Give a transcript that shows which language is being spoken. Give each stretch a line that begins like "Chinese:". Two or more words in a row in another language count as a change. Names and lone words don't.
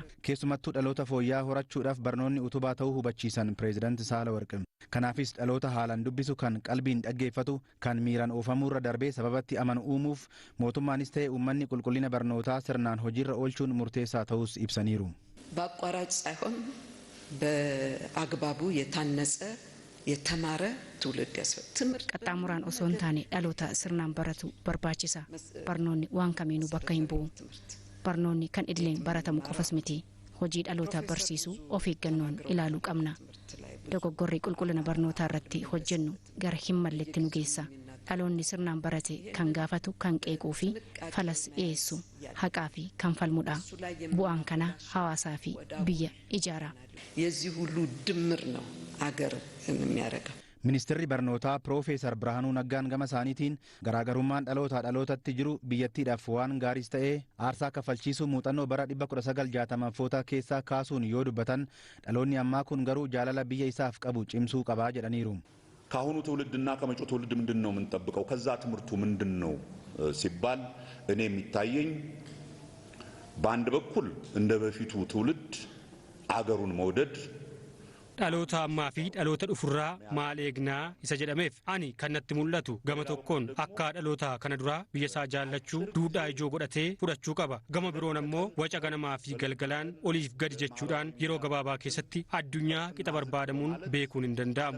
Oromo: Keessumattuu dhaloota fooyyaa horachuudhaaf barnoonni utubaa ta'uu hubachiisan pireezidaanti Saalawarqi. Kanaafis dhaloota haalaan dubbisu kan qalbiin dhaggeeffatu kan miiraan oofamuurra darbee sababatti amanu uumuuf mootummaanis ta'e uummanni qulqullina barnootaa sirnaan hojiirra oolchuun murteessaa ta'us ibsaniiru.
Amharic: በአቋራጭ ሳይሆን በአግባቡ የታነጸ የተማረ ትውልድ ያስፈልጋል።
Oromo: qaxxaamuraan osoo hin taane dhaloota sirnaan baratu barbaachisa. Barnoonni waan kamiinuu bakka hin bu'u. Barnoonni kan idileen baratamu qofas miti. Hojii dhaloota barsiisuu of eeggannoon ilaaluu qabna. Dogoggorri qulqullina barnootaa irratti hojjennu gara hin malletti nu geessa. Dhaloonni sirnaan barate kan gaafatu kan qeequu fi falas dhiyeessu haqaa fi kan falmudha. Bu'aan kana hawaasaa fi biyya ijaara.
Amharic: የዚህ ሁሉ ድምር ነው አገር የሚያረጋው።
Oromo: Ministeerri barnootaa Piroofeesar Birhaanuu Naggaan gama isaaniitiin garaagarummaan dhalootaa dhalootatti jiru biyyattiidhaaf waan gaariis ta'ee aarsaa kaffalchiisuu muuxannoo bara 1960 keessaa kaasuun yoo dubbatan dhaloonni ammaa kun garuu jaalala biyya isaaf qabu cimsuu qabaa jedhaniiru.
Amharic: ከአሁኑ ትውልድና ከመጪው ትውልድ ምንድነው የምንጠብቀው? ከዛ ትምህርቱ ምንድነው ሲባል እኔ የሚታየኝ በአንድ በኩል እንደ በፊቱ ትውልድ አገሩን መውደድ
Oromo: dhaloota ammaa fi dhaloota dhufurraa maal eegnaa isa jedhameef ani kan natti mul'atu gama tokkoon akka dhaloota kana duraa biyya isaa jaallachuu duudhaa ijoo godhatee fudhachuu qaba. Gama biroon ammoo waca ganamaa fi galgalaan oliif gadi jechuudhaan yeroo gabaabaa keessatti addunyaa qixa barbaadamuun beekuun hin danda'amu.